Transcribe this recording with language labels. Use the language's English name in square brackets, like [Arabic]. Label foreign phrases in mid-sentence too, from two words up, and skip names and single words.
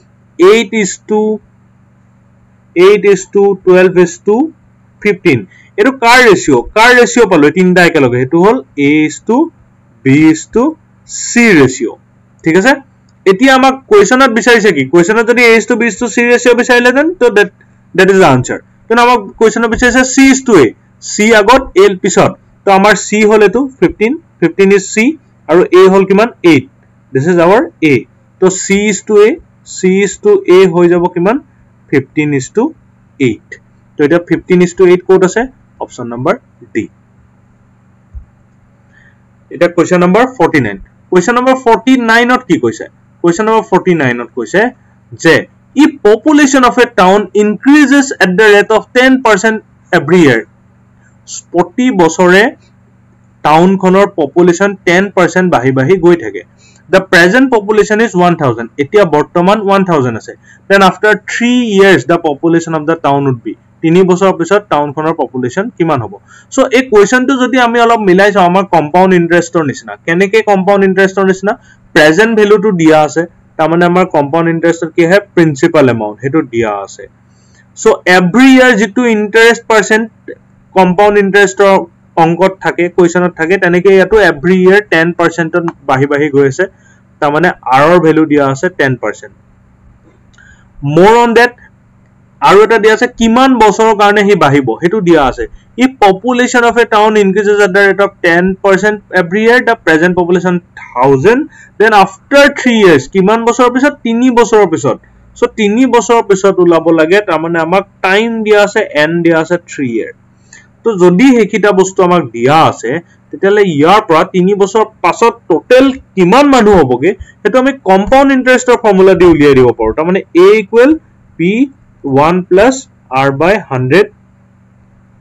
[Assamese] 8:12:15 এটো কাৰ ৰেশিও পালো তিনটা একেলগে হেতু হল A:B:C ৰেশিও ঠিক আছে এতিয়া আমাক কোৱেশ্চনত বিচাৰিছে কি কোৱেশ্চনত যদি A:B:C ৰেশিও বিচাৰিলে দেন তো [English] that is the answer [Assamese] তো আমাক কোৱেশ্চনত বিচাৰিছে C:A C আগত A পিছত তো আমাৰ C হল এটো 15 is C আৰু A হল কিমান 8 [English] this is our A [Assamese] তো C:A হৈ যাব কিমান 15:8 তো এটা 15:8 কোড আছে [English] option number D [Assamese] এটা [English] question number 49 question number 49 [Assamese] ত কি কৈছে [English] question number 49 [Assamese] ত কৈছে যে [English] if population of a town increases at the rate of 10% every year [Assamese] প্ৰতি বছৰে টাউনখনৰ পপুলেশন 10% বাহি গৈ থাকে [English] the present population is 1000 [Assamese] এতিয়া বৰ্তমান 1000 ase [English] then after 3 years the population of the town would be [Assamese] 3 বছৰ পিছত টাউন খনৰ পপুলেশন কিমান হ'ব সো এই কোৱেশ্চনটো যদি আমি অলপ মিলাই চাও আমাৰ [English] compound interest [Assamese] নিচিনা কেনেকে [English] compound interest [Assamese] নিচিনা [English] present value [Assamese] দিয়া আছে তাৰমানে আমাৰ [English] compound interest [Assamese] কি হয় [English] principal amount [Assamese] হেতু দিয়া আছে সো [English] every year [Assamese] যেটো [English] interest percent compound interest [Assamese] অংকত থাকে কোৱেশ্চনত থাকে তেনেকে ইয়াটো [English] every year [Assamese] 10% ত বাহি গৈ আছে তাৰমানে r ৰ ভ্যালু দিয়া আছে 10% [English] more on that [Assamese] আৰু এটা দিয়া আছে কিমান বছৰৰ কাৰণে হি বাহিব হেতু দিয়া আছে [English] if population of a town increases at the rate of 10% every year the present population 1000 then after 3 years [Assamese] কিমান বছৰৰ পিছত 3 বছৰৰ পিছত সো 3 বছৰৰ পিছত উলাব লাগে তাৰমানে আমাক টাইম দিয়া আছে n দিয়া আছে 3 year তো যদি হেকিটা বস্তু আমাক দিয়া আছে তেতিয়ালে ইয়াৰ পৰা 3 বছৰ পাছত টোটাল কিমান মানুহ হ'বগে হেতু আমি [English] compound interest formula [Assamese] দি উলিয়াই দিব পাৰো তাৰ মানে a = p 1 + r/100